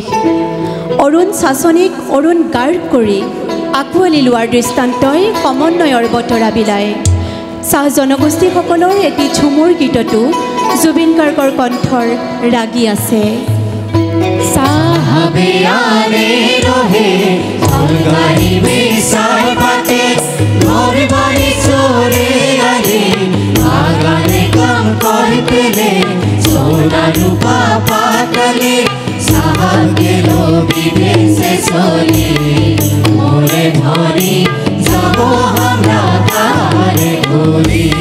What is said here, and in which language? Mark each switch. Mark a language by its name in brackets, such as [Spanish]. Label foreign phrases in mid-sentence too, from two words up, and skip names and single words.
[Assamese] অৰুণ শাসনিক অৰুণ গাৰ্গ কৰি আঁকোৱালি লোৱাৰ দৃষ্টান্তই সমন্বয়ৰ বতৰা বিলায় চাহ জনগোষ্ঠীসকলৰ এটি ঝুমুৰ গীততো জুবিন গাৰ্গৰ কণ্ঠৰ ৰাগী আছে। [Sadri] साहबे आने रहे गाड़ी में साहबाते घर बाड़ी चोरे आले आगाने काम करते ले सोना रूपा पातले साहबे लो विदेशे चले मोरे धरी जाबो हमरा तारे घोरी